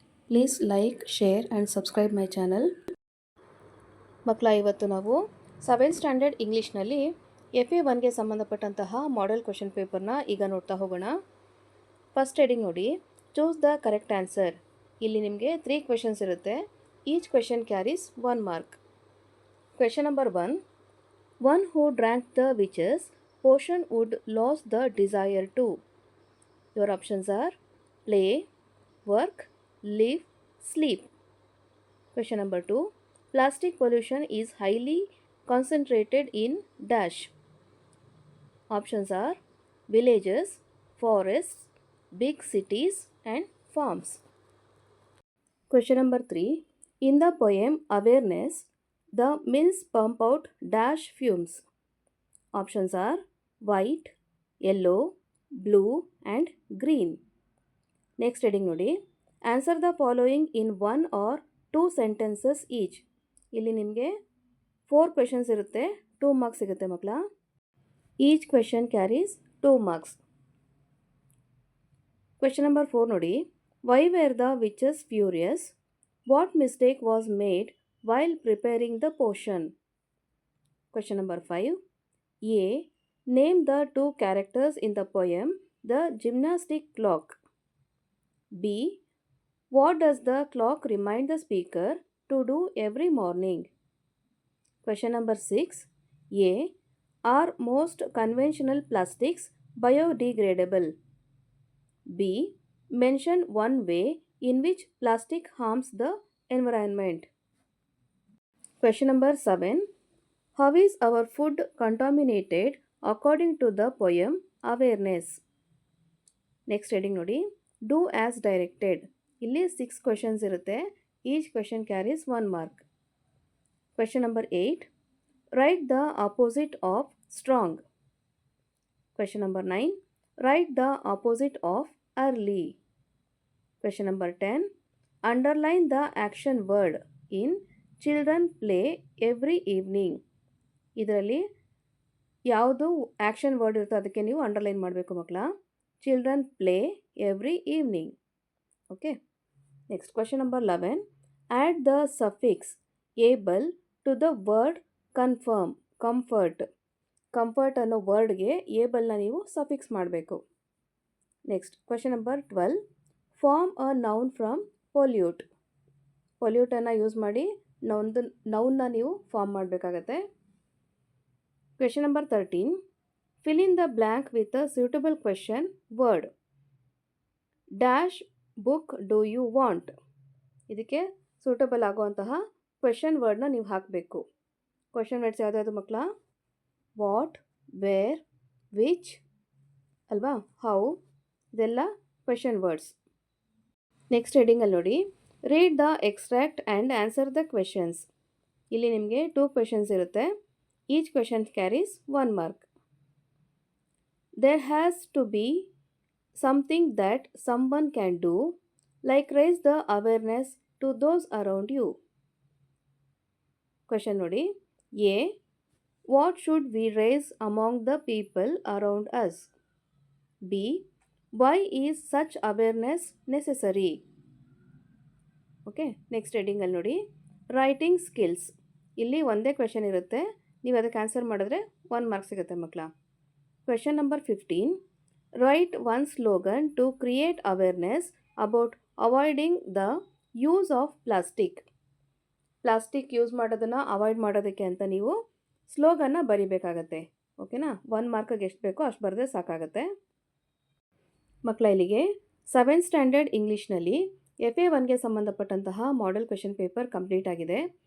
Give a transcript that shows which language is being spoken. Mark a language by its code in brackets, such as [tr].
[en] Please like, share and subscribe my channel. [kn] ಮಕ್ಕಳ ಇವತ್ತು ನಾವು 7th ಸ್ಟ್ಯಾಂಡರ್ಡ್ ಇಂಗ್ಲೀಷ್ನಲ್ಲಿ FA1ಗೆ ಸಂಬಂಧಪಟ್ಟಂತಹ ಮಾಡೆಲ್ ಕ್ವೆಶ್ಚನ್ ಪೇಪರ್ನ ಈಗ ನೋಡ್ತಾ ಹೋಗೋಣ. [en] First heading ನೋಡಿ, choose the correct answer. [kn] ಇಲ್ಲಿ ನಿಮಗೆ 3 ಕ್ವೆಶನ್ಸ್ ಇರುತ್ತೆ. [en] Each question carries 1 mark. Question number 1, one who drank the witch's potion would lose the desire to. Your options are play, work, live, sleep. Question number 2. Plastic pollution is highly concentrated in dash. Options are villages, forests, big cities and farms. Question number 3. In the poem Awareness, the mills pump out dash fumes. Options are white, yellow, blue and green. Next heading ನೋಡಿ, answer the following in 1 or 2 sentences each. [kn] ಇಲ್ಲಿ ನಿಮಗೆ 4 questions ಇರುತ್ತೆ, 2 marks ಸಿಗುತ್ತೆ ಮಕ್ಕಳ. [en] Each question carries 2 marks. Question number 4 ನೋಡಿ, why were the witches furious? What mistake was made while preparing the potion? Question number 5. A, name the 2 characters in the poem the gymnastic clock. B, what does the clock remind the speaker to do every morning? Question number 6. A, are most conventional plastics biodegradable? B, mention one way in which plastic harms the environment. Question number 7. How is our food contaminated according to the poem Awareness? Next heading ನೋಡಿ, do as directed. [kn] ಇಲ್ಲಿ 6 questions ಇರುತ್ತೆ. [en] Each question carries 1 mark. Question number 8. Write the opposite of strong. Question number 9. Write the opposite of early. Question number 10. Underline the action word in children play every evening. [kn] ಇದರಲ್ಲಿ ಯಾವುದು action word ಇರುತ್ತೋ ಅದಕ್ಕೆ ನೀವು underline ಮಾಡಬೇಕು ಮಕ್ಕಳ. [en] Children play every evening. Okay. Next, question number 11. Add the suffix able to the word confirm. Comfort. [kn] Comfort ಅನ್ನೋ ವರ್ಡ್ಗೆ ಏಬಲ್ನ ನೀವು suffix ಮಾಡಬೇಕು. [en] Next, question number 12. Form a noun from pollute. [kn] ಪೊಲ್ಯೂಟನ್ನು use ಮಾಡಿ ನೌನ್ನ ನೀವು ಫಾರ್ಮ್ ಮಾಡಬೇಕಾಗತ್ತೆ. [en] Question number 13. Fill in the blank with a suitable question word. Dash book do you want? [kn] ಇದಕ್ಕೆ suitable ಆಗುವಂತಹ question ವರ್ಡ್ನ ನೀವು ಹಾಕಬೇಕು. ಕ್ವೆಶನ್ ವರ್ಡ್ಸ್ ಯಾವುದಾದ್ರು ಮಕ್ಕಳ? ವಾಟ್, ವೇರ್, ವಿಚ್ ಅಲ್ವಾ, ಹೌ, ಇದೆಲ್ಲ ಕ್ವೆಶನ್ ವರ್ಡ್ಸ್. [en] Next ಹೆಡಿಂಗಲ್ಲಿ ನೋಡಿ, read the extract and answer the questions. [kn] ಇಲ್ಲಿ ನಿಮಗೆ 2 ಕ್ವೆಶನ್ಸ್ ಇರುತ್ತೆ. [en] Each question carries 1 mark. There has to be something that someone can do, like raise the awareness to those around you. Question ನೋಡಿ, A, what should we raise among the people around us? B, why is such awareness necessary? [kn] Okay, next ಹೆಡಿಂಗಲ್ಲಿ ನೋಡಿ, writing skills. ಇಲ್ಲಿ ಒಂದೇ question ಇರುತ್ತೆ, ನೀವು ಅದಕ್ಕೆ answer ಮಾಡಿದ್ರೆ 1 mark ಸಿಗುತ್ತೆ ಮಕ್ಕಳ. [en] Question number 15. Write one slogan to create awareness about avoiding the use of plastic. [kn] Plastic use ಮಾಡೋದನ್ನು ಅವಾಯ್ಡ್ ಮಾಡೋದಕ್ಕೆ ಅಂತ ನೀವು ಸ್ಲೋಗನ್ನ ಬರಿಬೇಕಾಗತ್ತೆ. ಓಕೆನಾ? 1 ಮಾರ್ಕಿಗೆ ಎಷ್ಟು ಬೇಕೋ ಅಷ್ಟು ಬರೆದ್ರೆ ಸಾಕಾಗುತ್ತೆ. ಮಕ್ಕಳ, ಇಲ್ಲಿಗೆ 7th ಸ್ಟ್ಯಾಂಡರ್ಡ್ ಇಂಗ್ಲೀಷ್ನಲ್ಲಿ FA1ಗೆ ಸಂಬಂಧಪಟ್ಟಂತಹ ಮಾಡೆಲ್ ಕ್ವೆಶನ್ ಪೇಪರ್ ಕಂಪ್ಲೀಟ್ ಆಗಿದೆ.